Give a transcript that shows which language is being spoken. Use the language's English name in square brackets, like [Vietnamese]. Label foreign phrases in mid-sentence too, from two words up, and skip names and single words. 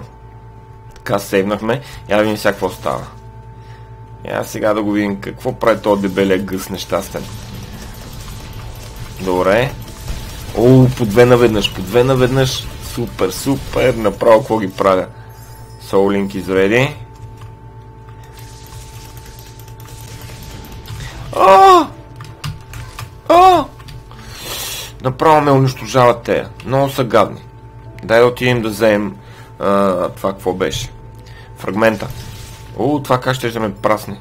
[Bulgarian] Така сейвнахме. Я да видим сега какво става. Сега да го видим какво прави този дебелия гъс нещастен. Добре. По две наведнъж. Супер, супер. Направо какво ги правя? [English] Soul Link is ready. [Bulgarian] Направо ме унищожават те. Много са гадни. Дай да отидем да вземем това какво беше. Фрагмента. Това как ще ме прасне.